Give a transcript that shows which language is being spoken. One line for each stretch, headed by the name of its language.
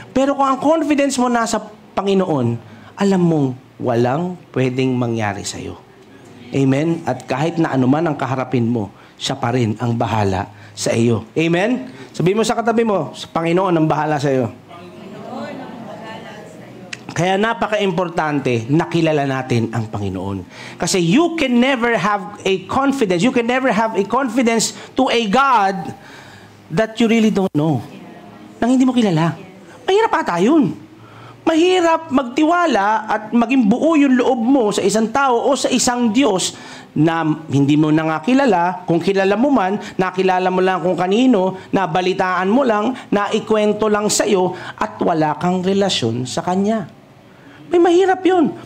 Filipino: Pero kung ang confidence mo nasa Panginoon, alam mong walang pwedeng mangyari sa'yo. Amen? At kahit na anuman ang kaharapin mo, siya pa rin ang bahala sa iyo. Amen? Sabihin mo sa katabi mo, sa Panginoon ang bahala sa iyo. Kaya napaka-importante na kilala natin ang Panginoon.
English: Kasi you can never have a confidence to a God that you really don't know.
Filipino: Nang hindi mo kilala. Mahirap ata yun. Mahirap magtiwala at maging buo yung loob mo sa isang tao o sa isang Diyos na hindi mo na nga kilala. Kung kilala mo man, nakilala mo lang kung kanino, nabalitaan mo lang, naikwento lang sa'yo at wala kang relasyon sa Kanya. May mahirap yun.